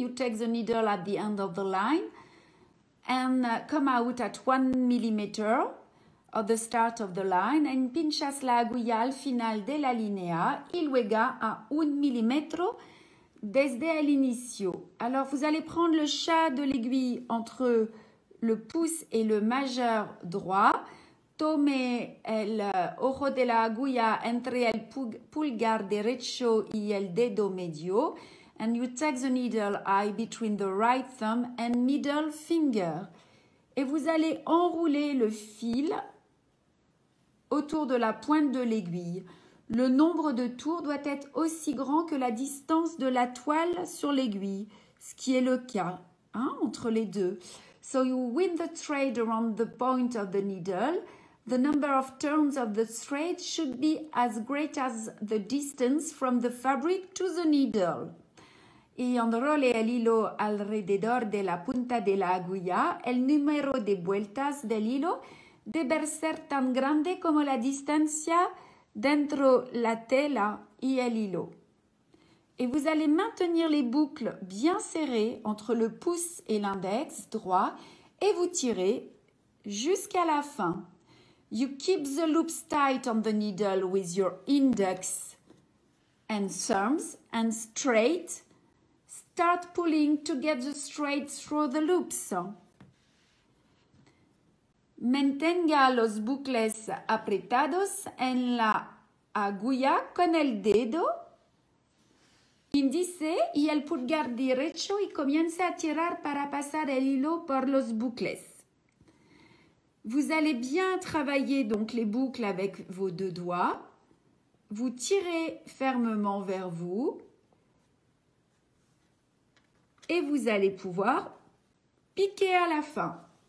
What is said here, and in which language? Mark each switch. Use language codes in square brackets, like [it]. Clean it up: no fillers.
[en] You take the needle at the end of the line and come out at 1 millimeter at the start of the line and [es] pinchas la aguja al final de la linea y luego a 1 milímetro desde el inicio. [fr] Alors, vous allez prendre le chat de l'aiguille entre le pouce et le majeur droit. [es] Tome el ojo de la aguja entre el pulgar derecho y el dedo medio. [en] And you take the needle eye between the right thumb and middle finger. [fr] Et vous allez enrouler le fil autour de la pointe de l'aiguille. Le nombre de tours doit être aussi grand que la distance de la toile sur l'aiguille, ce qui est le cas entre les deux. [en] So you wind the thread around the point of the needle. The number of turns of the thread should be as great as the distance from the fabric to the needle. [es] Y enrole el hilo alrededor de la punta de la aguja. El número de vueltas del hilo debe ser tan grande como la distancia dentro la tela y el hilo. [fr] Et vous allez maintenir les boucles bien serrées entre le pouce et l'index droit et vous tirez jusqu'à la fin. [en] You keep the loops tight on the needle with your index and thumbs and straight. Start pulling to get the thread through the loops. [es] Mantenga los bucles apretados en la aguja con el dedo índice y el pulgar derecho y comienza a tirar para pasar el hilo por los bucles. [fr] Vous allez bien travailler donc les boucles avec vos deux doigts. Vous tirez fermement vers vous. Et vous allez pouvoir piquer à la fin.